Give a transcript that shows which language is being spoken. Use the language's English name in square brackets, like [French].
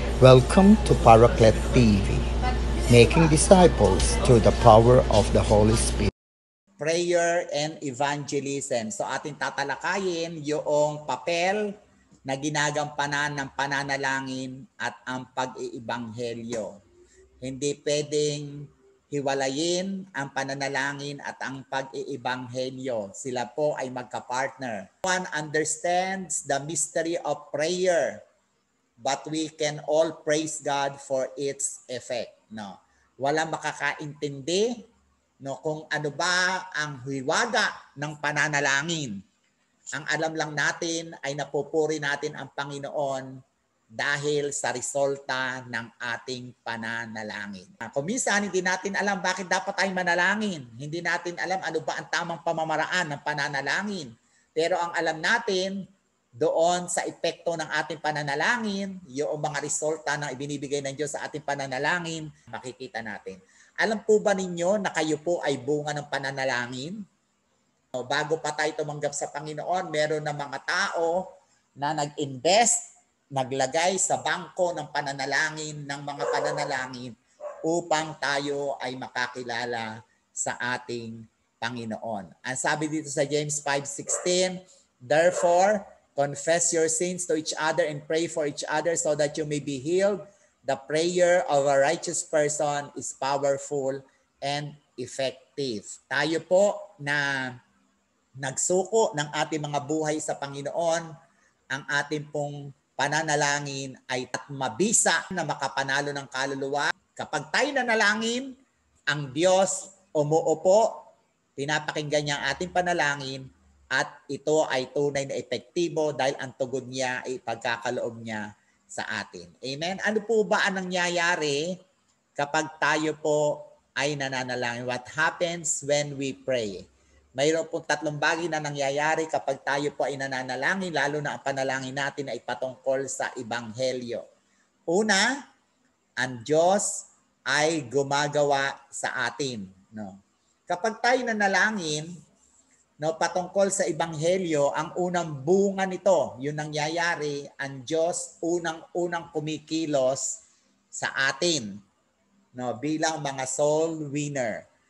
[English] Welcome to Paraclet TV, making disciples through the power of the Holy Spirit. Prayer and Evangelism. [Filipino] So ating tatalakayin yung papel na ginagampanan ng pananalangin at ang pag-iibanghelyo. Hindi pwedeng hiwalayin ang pananalangin at ang pag-iibanghelyo. Sila po ay magka-partner. [English] One understands the mystery of prayer, but we can all praise God for its effect. No? [Filipino] Walang makakaintindi kung ano ba ang hiwaga ng pananalangin. Ang alam lang natin ay napupuri natin ang Panginoon dahil sa resulta ng ating pananalangin. Kung minsan hindi natin alam bakit dapat tayo manalangin. Hindi natin alam ano ba ang tamang pamamaraan ng pananalangin. Pero ang alam natin doon sa epekto ng ating pananalangin, yung mga resulta na ibinibigay ng Diyos sa ating pananalangin, makikita natin. Alam po ba ninyo na kayo po ay bunga ng pananalangin? Bago pa tayo tumanggap sa Panginoon, meron na mga tao na nag-invest, naglagay sa bangko ng pananalangin, ng mga pananalangin upang tayo ay makakilala sa ating Panginoon. Ang sabi dito sa [English] James 5:16, therefore, confess your sins to each other and pray for each other so that you may be healed. The prayer of a righteous person is powerful and effective. [Filipino] Tayo po na nagsuko ng ating mga buhay sa Panginoon, ang ating pong pananalangin ay mabisa na makapanalo ng kaluluwa. Kapag tayo nanalangin, ang Diyos umuupo, pinapakinggan niya ang ating panalangin, at ito ay tunay na epektibo dahil ang tugon niya ay pagkakaloob niya sa atin. Amen? Ano po ba ang nangyayari kapag tayo po ay nananalangin? [English] What happens when we pray? [Filipino] Mayroon pong tatlong bagay na nangyayari kapag tayo po ay nananalangin, lalo na ang panalangin natin ay patungkol sa Ebanghelyo. Una, ang Diyos ay gumagawa sa atin. No? Kapag tayo nanalangin, patungkol sa Ebanghelyo, ang unang bunga nito, yung nangyayari, ang Diyos unang kumikilos sa atin bilang mga soul winner.